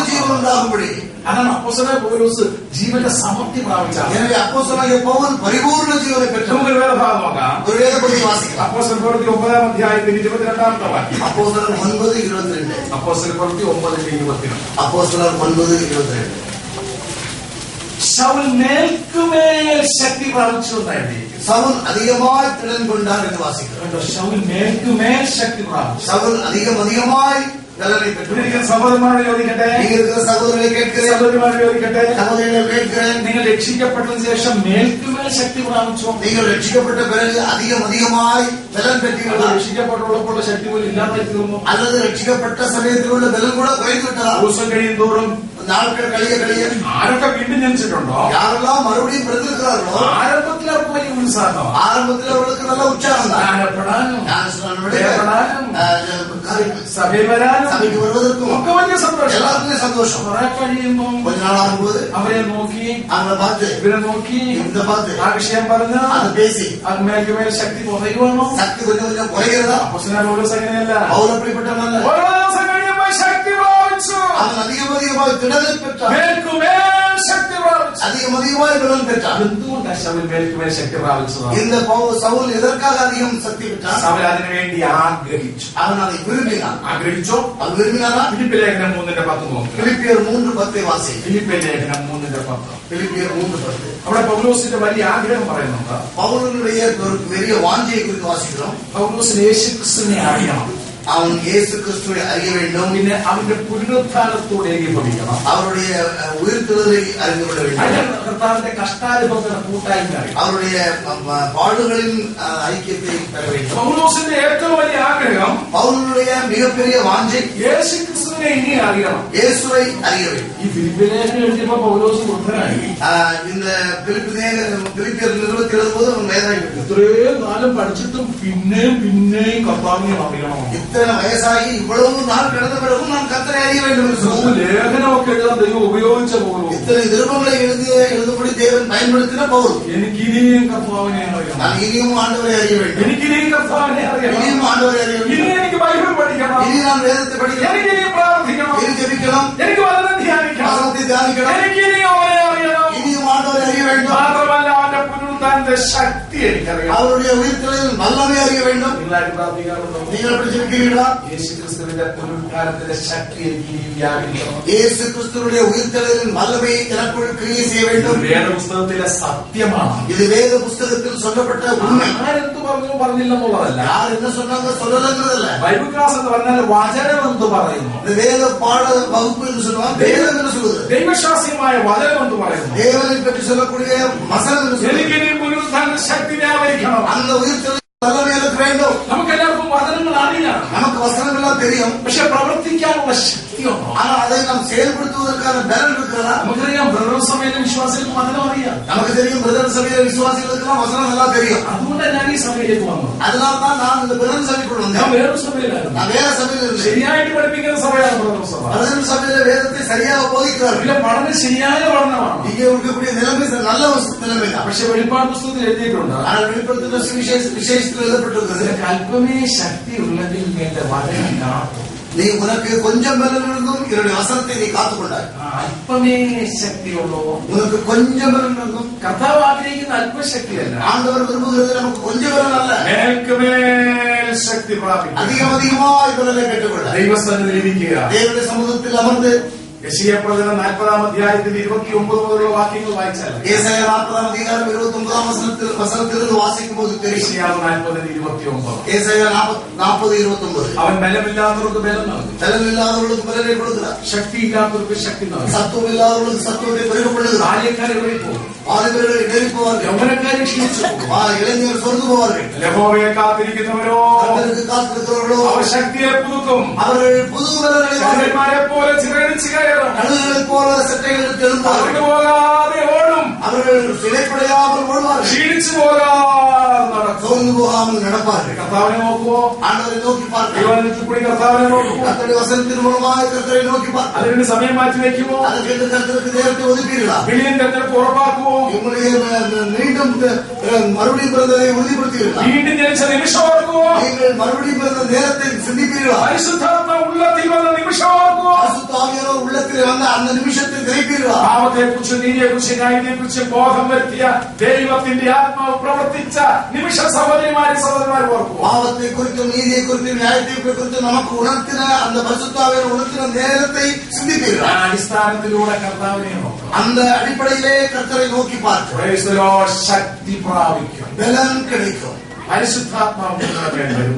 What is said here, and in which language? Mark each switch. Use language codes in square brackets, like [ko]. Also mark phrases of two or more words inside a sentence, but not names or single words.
[ta] ஜீவன் உண்டாகும்படி. [ml] അതാണ് അപ്പോസ്തലനായ പൗലോസ് ജീവന്റെ സമൃദ്ധി പ്രാപിച്ചത്. [ta] எனவே அப்போஸ்தலனாகிய பவுல் பரிபூர்ண ஜீவனை பெற்றார். [ml] നമുക്ക് ഒരു വേദഭാഗം നോക്കാം. [ta] ஒரு வேத பகுதி வாசிக்கலாம். [ml] അപ്പോസ്തല പ്രവൃത്തി 9-ാം അധ്യായത്തിന്റെ 22-ാമത്തെ വാക്യം. [ta] அப்போஸ்தலர் 9:22. [ml] അപ്പോസ്തല പ്രവൃത്തി 9:22. [ta] அப்போஸ்தலர் 9:22. [ml] ശൗൽ മേൽക്കുമേൽ ശക്തി പ്രാപിച്ചു എന്നായിരുന്നു. [ta] சவுல் அதிகமாய் திறன் கொண்டார் என்று வாசிக்கிறோம். [ml] ശൗൽ മേൽക്കുമേൽ ശക്തി പ്രാപിച്ചു. [ta] சவுல் அதிகமாய் பலனை பெற்றார். [ml] സഹോദരന്മാരോട് ചോദിക്കട്ടെ, [ta] நீங்க இருக்கிற சகோதரர்களை கேட்கிறேன், [ml] സഹോദരിമാരോട് ചോദിക്കട്ടെ, [ta] சகோதரிகளை கேட்கிறேன், [ml] നിങ്ങൾ രക്ഷിക്കപ്പെട്ടതിന് ശേഷം മേൽക്കുമേൽ ശക്തി പ്രാപിച്ചോ? [ta] நீங்கள் ரட்சிக்கப்பட்ட பிறகு அதிகமாய் பலன் பெற்றீர்களா? [ml] രക്ഷിക്കപ്പെട്ടുള്ളപ്പോൾ ശക്തി പോലും ഇല്ലാതെ തീർന്നു. [ta] அல்லது ரட்சிக்கப்பட்ட சமயத்தில் உள்ள பலன் கூட குறைந்து விட்டதா? [ml] ദിവസം കഴിയും തോറും [ta] நாட்கள் கழிய [ml] ആരൊക്കെ വീണ്ടും ജനിച്ചിട്ടുണ്ടോ, [ta] யாரெல்லாம் மறுபடியும் பிறந்திருக்கிறார்களோ [ml] ആരംഭത്തിൽ അവർക്ക് വലിയ ഉത്സാഹം, [ta] ஆரம்பத்தில் அவர்களுக்கு நல்ல உற்சாகம் தான். [ml] ജ്ഞാനപ്പെടാനും സഭയിൽ വരാനും [ta] சபைக்கு வருவதற்கும் [ml] ഒക്കെ വലിയ സന്തോഷം. [ta] எல்லாருக்குமே சந்தோஷம். [ml] കുറെ കഴിയുമ്പോ [ta] கொஞ்ச நாள் ஆகும்போது [ml] അവരെ നോക്കി, [ta] அவங்களை பார்த்து [ml] ഇവരെ നോക്കി, [ta] இந்த பார்த்து [ml] ആ വിഷയം പറഞ്ഞ് [ta] அதை பேசி [ml] അത് മേൽക്കുമേൽ ശക്തി കുറയുവാണോ? [ta] சக்தி கொஞ்சம் கொஞ்சம் குறைகிறதா? [ml] അപ്പോസ്തലനായ പൗലോസ് അങ്ങനെയല്ല. [ta] பவுல் அப்படிப்பட்டவனல்ல. [ml] ഓരോ ദിവസം കഴിയുമ്പോൾ ശക്തി പ്രാപിച്ചു, [ta] அவன் அதிகமாய் திடலை பெற்றான், [ml] മേൽക്കുമേൽ ശക്തി പ്രാപിച്ചു. [ta] அதிகமாய் பலன் பெற்றான். [ml] എന്തുകൊണ്ടാണ് ശൗൽ മേൽക്കുമേൽ ശക്തി പ്രാപിച്ചത്? [ta] இந்த சவுல் எதற்காக அதிகம் சக்தி பெற்றான்? [ml] ശൗൽ അതിനു വേണ്ടി ആഗ്രഹിച്ചു. [ta] அவன் அதை விரும்பினான். [ml] ആഗ്രഹിച്ചോ? [ta] அவன் விரும்பினானா? [ml] ഫിലിപ്പ് ലേഖനം 3:10 നോക്കുക. [ta] பிலிப்பியர் 3:10 வாசி. [ml] ഫിലിപ്പ് ലേഖനം 3:10. [ta] பிலிப்பியர் 3:10. [ml] അവിടെ പൗലോസിന്റെ വലിയ ആഗ്രഹം പറയുന്നുണ്ട്. [ta] பவுலுடைய ஒரு பெரிய வாஞ்சையை குறித்து வாசிக்கிறோம். [ml] പൗലോസിന് യേശുക്രിസ്തുവിനെ അറിയണം, [ta] அவன் இயேசு கிறிஸ்துவை அறிய வேண்டும், [ml] പിന്നെ അവന്റെ പുനരുത്ഥാനത്തോട് ഏകീഭവിക്കണം, [ta] அவருடைய உயிர்த்தெழுதலை அறிந்து கொள்ள வேண்டும், [ml] കർത്താവിന്റെ കഷ്ടാനുഭവത്തിന്റെ കൂട്ടായ്മ അറിയണം, [ta] அவருடைய பாடுகளின் ஐக்கியத்தை பெற வேண்டும். [ml] പൗലോസിന്റെ ഏറ്റവും വലിയ ആഗ്രഹം [ta] பவுலுடைய மிகப்பெரிய வாஞ்சை [ml] യേശുക്രിസ്തുവിനെ ഇനി അറിയണം. [ta] இயேசுவை அறிய வேண்டும். [ml] ഈ ഫിലിപ്പ് ലേഖനം എഴുതിയപ്പോ പൗലോസ് വൃദ്ധനായി. [ta] இந்த பிலிப்பியர் நிறுவனத்தில் எழுதும்போது அவன் வேதனைப்பட்டான். [ml] ഇത്രയും കാലം പഠിച്ചിട്ടും പിന്നെയും കർത്താവിനെ അറിയണം. [ta] இத்தனை வயசாகி இவ்வளவு நாள் கடந்த பிறகும் நான் கர்த்தரை அறிய வேண்டும் என்று சொன்னான். [ml] ലേഖനമൊക്കെ എഴുതാൻ ദൈവം ഉപയോഗിച്ച പൗലോസ് [ta] இத்தனை நிருபங்களை எழுதும்படி தேவன் பயன்படுத்தின பவுல், [ml] എനിക്ക് ഇനിയും കർത്താവിനെ അറിയണം, [ta] நான் இனியும் ஆண்டவரை அறிய வேண்டும், [ml] എനിക്ക് ഇനിയും കർത്താവിനെ അറിയണം, [ta] இனியும் ஆண்டவரை அறிய [ml] ഇനി [ta] வேண்டும், [ml] എനിക്ക് ബൈബിൾ പഠിക്കണം, [ta] இனி நான் வேதத்தை படிക്കണം, [ml] എനിക്ക് ഇനി പ്രാർത്ഥിക്കണം, [ta] இனி ஜெபிക്കണം, [ml] എനിക്ക് വചനം ധ്യാനിക്കണം, [ta] வசனத்தை தியானிക്കണം, [ml] എനിക്ക് ഇനി അവനെ അറിയണം. [ta] இனியும் ஆண்டவரை அறிய வேண்டும். [ml] മാത്രമല്ല അവന്റെ പുനരുത്ഥാനത്തെ ശക്തി എനിക്കറിയാം. [ta] அவருடைய உயிர்த்தெழுதல் வல்லமை அறிய வேண்டும். [ml] നിങ്ങളായിട്ട് പ്രാർത്ഥിക്കാറുണ്ടോ? [ta] நீங்கள் எப்படி ஜெபிக்கிறீர்களா? [ml] യേശു ക്രിസ്തുവിന്റെ പുനരുദ്ധാനത്തിന്റെ ശക്തി എനിക്ക് വ്യാപിക്കണം. [ta] இயேசு கிறிஸ்துவினுடைய உயிர்த்தெழுதலின் வல்லமையை எனக்குள் கிரியை செய்ய வேண்டும். [ml] വേദപുസ്തകത്തിലെ സത്യമാണ്. [ta] இது வேத புஸ்தகத்தில் சொல்லப்பட்ட உண்மை. [ml] ആരെന്ത് പറഞ്ഞു പറഞ്ഞില്ലെന്നുള്ളതല്ല. [ta] யார் என்ன சொன்னாங்க சொல்லலங்கிறதல்ல. [ml] ബൈബിൾ ക്ലാസ് എന്ന് പറഞ്ഞാൽ വചനം എന്ത് പറയുന്നു. [ta] இந்த வேத பாட வகுப்பு என்று சொல்லுவாங்க. வேதம் என்று சொல்லுது. [ml] ദൈവശാസ്ത്രമായ വചനം എന്ത് പറയുന്നു. [ta] தேவனை பற்றி சொல்லக்கூடிய வசனம் என்று சொல்லுது. [ml] എനിക്ക് ഇനി പുനരുദ്ധാന ശക്തി വ്യാപരിക്കണം. [ta] அந்த உயிர்த்தெழுதல் வல்லமை எனக்கு வேண்டும். [ml] നമുക്ക് എല്ലാവർക്കും വചനങ്ങൾ അറിയാം. [ta] நமக்கு வசனங்கள்லாம் தெரியும். [ml] പക്ഷെ പ്രവർത്തിക്കാനുള്ള ശക്തിയുണ്ടോ? [ta] ஆனா அதை நாம் செயல்படுத்துவதற்கான பலன் இருக்கிறதா? [ml] നമുക്കറിയാം ബ്രദർ സഭയിലെ വിശ്വാസികൾക്ക് വചനം അറിയാം. [ta] நமக்கு தெரியும் பிரதர் சபையில விசுவாசிகளுக்கெல்லாம் வசனம் நல்லா தெரியும். [ml] അതുകൊണ്ടാണ് ഞാൻ ഈ സഭയിലേക്ക് വന്നത്. [ta] அதனால்தான் நான் இந்த பிரதர் சபைக்குள் [ml] ഞാൻ [ta] வந்தேன். [ml] വേറൊരു സഭയിലായിരുന്നു. [ta] நான் வேற சபையில இருந்தேன். [ml] ശരിയായിട്ട് പഠിപ്പിക്കുന്ന സഭയാണ് ബ്രദർ സഭ. [ta] பிரதர் சபையில வேதத்தை சரியாக போதிக்கிறார்கள். [ml] ഇതിലെ പഠനം ശരിയായ പഠനമാണ്. [ta] இங்கே இருக்கக்கூடிய நிலைமை நல்ல நிலைமை தான். [ml] പക്ഷെ വെളിപ്പാട് പുസ്തകത്തിൽ എഴുതിയിട്ടുണ്ട്. [ta] ஆனால் வெளிப்படுத்துகிற விசேஷத்தில் எழுதப்பட்டிருக்கிறது. [ml] അല്പമേ ശക്തി ഉള്ളതിൽ എന്റെ വചനം കാത്തു. [ta] நீ உனக்கு கொஞ்சம் பலன் இருந்தும் என்னுடைய வசனத்தை நீ കാത്തുകൊണ്ടായി. [ml] അല്പമേ ശക്തിയുള്ളൂ. [ta] உனக்கு கொஞ்சம் பலன் இருந்தும். [ml] കർത്താവ് ആഗ്രഹിക്കുന്ന അല്പശക്തിയല്ല. [ta] ஆண்டவர் விரும்புகிறது நமக்கு கொஞ்சம் பலன் அல்ல. [ml] മേൽക്കുമേൽ ശക്തി പ്രാപിക്കും. [ta] அதிகம் அதிகமாய் பலனை பெற்றுக்கொள்ள [ml] ദൈവസന്നിധിയിൽ ഇരിക്കുക. [ta] தேவனுடைய சமூகத்தில் அமர்ந்து [ml] യെശയ്യാപ്രവചനം 40-ാം അധ്യായത്തിന്റെ 29 മുതലുള്ള വാക്യങ്ങൾ വായിച്ചാൽ [ta] ஏசாயா 40-ஆம் அதிகாரம் 29-ஆம் வசனத்திலிருந்து வாசிக்கும்போது தெரியும். [ml] യെശയ്യാവ് 40:29. [ta] ஏசாயா 40:29. [ml] അവൻ ബലമില്ലാത്തവർക്ക് ബലം നൽകും. [ta] பலமில்லாதவர்களுக்கு பலனை கொடுக்கிறார். [ml] ശക്തിയില്ലാത്തവർക്ക് ശക്തി നൽകും. [ta] சத்துவமில்லாதவர்களுக்கு சத்துவத்தை பெருகப்படுகிறார். [ml] ബാല്യക്കാർ എവിടെ പോകും. [ta] வாலிபர்கள் இடறி போவார்கள். [ml] യൗവനക്കാരെ ക്ഷീണിച്ചു പോകും. [ta] இளைஞர்கள் சொர்ந்து போவார்கள். [ml] യഹോവയെ കാത്തിരിക്കുന്നവരോ [ta] கர்த்தருக்கு காத்திருக்கிறவர்களோ [ml] അവർ ശക്തിയെ പുതുക്കും. [ta] அவர்கள் புது பலனை [ml] കഴുകന്മാരെ പോലെ ചിറകടിച്ച് കയറും. [ta] கழுகுகளைப் போல சட்டைகளுக்கு எழுந்தார்கள். [ml] പോകാതെ ഓടും. [ta] அவர்கள் சிலைப்படையாமல் ஓடுவார்கள். [ml] ക്ഷീണിച്ചു പോകാതെ നടക്കും. [ta] சோர்ந்து போகாமல் நடப்பார்கள். [ml] കർത്താവിനെ നോക്കുവോ. [ta] ஆண்டவரை நோக்கி பார்க்க [ml] ദൈവത്തിൽ കൂടി കർത്താവിനെ നോക്കുവോ. [ta] கர்த்தருடைய வசனத்தின் மூலமாக கர்த்தரை நோக்கி பார்க்க [ml] അതിന് സമയം മാറ്റി വെക്കുമോ. [ta] அதற்கு கர்த்தருக்கு நேரத்தை ஒதுக்கீர்களா? [ml] വിളിയും തെരഞ്ഞെടുപ്പ് ഉറപ്പാക്കുവോ. [ta] உங்களுடைய மீண்டும் மறுபடியும் பிறந்ததை உறுதிப்படுத்தீர்களா? [ml] വീണ്ടും ജനിച്ച നിമിഷം ഓർക്കുവോ. [ta] நீங்கள் மறுபடியும் பிறந்த நேரத்தை சிந்திப்பீர்களா? [ml] പരിശുദ്ധാത്മ ഉള്ളത്തിൽ വന്ന നിമിഷം ഓർക്കുവോ. [ta] பரிசுத்த ஆவியானவர் உள்ளத்தில் வந்த அந்த நிமிஷத்தை நினைப்பீர்களா? [ml] പാപത്തെ കുറിച്ച് നീതിയെ കുറിച്ച് ന്യായത്തെ കുറിച്ച് ബോധം വരുത്തിയ ദൈവത്തിന്റെ ആത്മാവ് പ്രവർത്തിച്ച നിമിഷ സഹോദരിമാര് ഓർക്കുവോ. [ta] பாவத்தை குறித்தும் நீதியை குறித்தும் நியாயத்தை குறித்தும் நமக்கு உணர்த்தின அந்த பரிசுத்த ஆவியானவர் உணர்த்தின நேரத்தை சிந்திப்பீர்களா? [ml] അടിസ്ഥാനത്തിലൂടെ കർത്താവിനെ നോക്കും. [ta] அந்த அடிப்படையிலே கர்த்தரை நோக்கி பார்க்க [ml] ശക്തി പ്രാപിക്കും. [ta] பலன் கிடைக்கும். [ml] പരിശുദ്ധാത്മാവ് നിങ്ങളുടെ മേൽ വരുമ്പോൾ